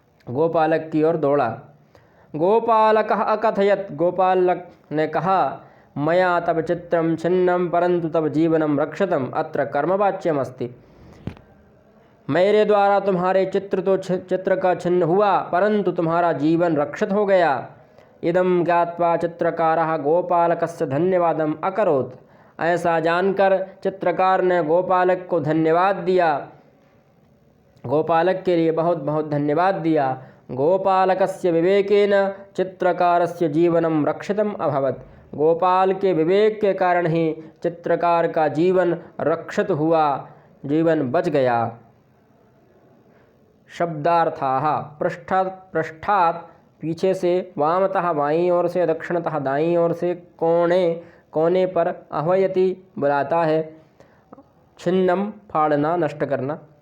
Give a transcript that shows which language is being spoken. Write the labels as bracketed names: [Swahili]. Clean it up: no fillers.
[Hindi] गोपालक की ओर दौड़ा। [Sanskrit] गोपालकः अकथयत्, [Hindi] गोपालक ने कहा, [Sanskrit] मया तव चित्रं छिन्नं परंतु तव जीवनं रक्षतम्, अत्र कर्मवाच्यमस्ति। [Hindi] मेरे द्वारा तुम्हारे चित्र का छिन्न हुआ परंतु तुम्हारा जीवन रक्षित हो गया। [Sanskrit] इदं ज्ञात्वा चित्रकारः गोपालकस्य धन्यवादम् अकरोत्। [Hindi] ऐसा जानकर चित्रकार ने गोपालक को धन्यवाद दिया, गोपालक के लिए बहुत बहुत धन्यवाद दिया। [Sanskrit] गोपालकस्य विवेकेन चित्रकारस्य जीवनं रक्षितम् अभवत्। [Hindi] गोपाल के विवेक के कारण ही चित्रकार का जीवन रक्षित हुआ, जीवन बच गया। शब्दार्थाः। पृष्ठात् पीछे से, वामतः बाईं ओर से, दक्षिणतः दाईं ओर से, कोने पर, आह्वयति बुलाता है, छिन्नम फाड़ना, नष्ट करना।